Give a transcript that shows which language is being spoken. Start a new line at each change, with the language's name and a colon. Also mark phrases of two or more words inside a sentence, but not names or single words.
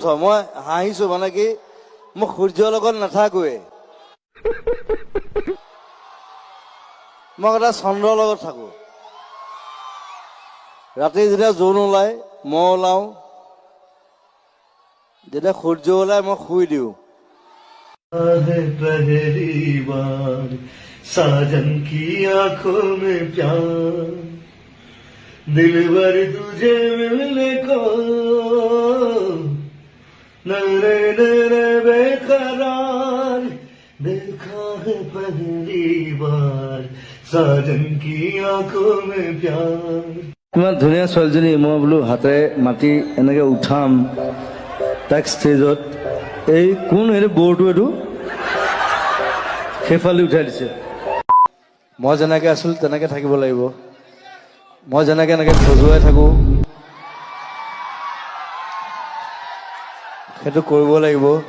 Assamese: মই হাঁহিছো মানে কি, মোক সূৰ্যৰ লগত নাথাকোৱে, মই এটা চন্দ্ৰৰ লগত থাকো। ৰাতি যেতিয়া জোন ওলাই মই ওলাও, যেতিয়া সূৰ্য ওলাই মই শুই দিওঁ।
Hindi: पहली बार साजन की आंखों में प्यार, दिल भर तुझे मिलने को नरे नरे बेकरार, देखा है पहली बार साजन की आंखों में प्यार।
Assamese: ইমান ধুনীয়া ছোৱালীজনী, মই বোলো হাতেৰে মাতি এনেকে উঠাম তাক ষ্টেজত। এই কোন এইটো বৰটো, এইটো সেইফালে উঠাই দিছে। মই যেনেকে আছিলো তেনেকে থাকিব লাগিব। মই যেনেকে এনেকে খজুৱাই থাকো সেইটো কৰিব লাগিব।